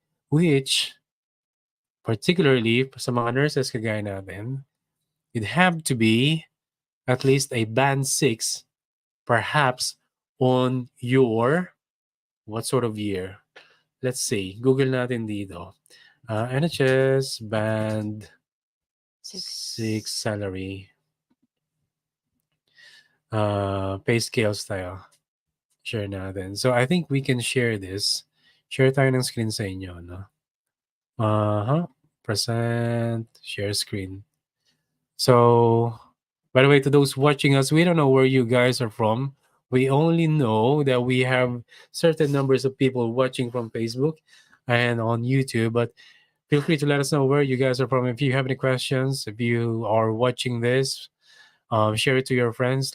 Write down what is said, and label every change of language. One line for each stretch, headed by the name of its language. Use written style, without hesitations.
English: Which, particularly
Filipino: sa mga nurses kagaya natin,
English: you'd have to be at least a band 6, perhaps on your, what sort of year? Let's see,
Filipino: Google natin dito.
English: NHS band 6 salary. Pay scales tayo. Share natin. So I think we can share this.
Filipino: Share tayo ng screen sa inyo, no?
English: Present, share screen. So, by the way, to those watching us, we don't know where you guys are from. We only know that we have certain numbers of people watching from Facebook and on YouTube, but feel free to let us know where you guys are from. If you have any questions, if you are watching this, share it to your friends.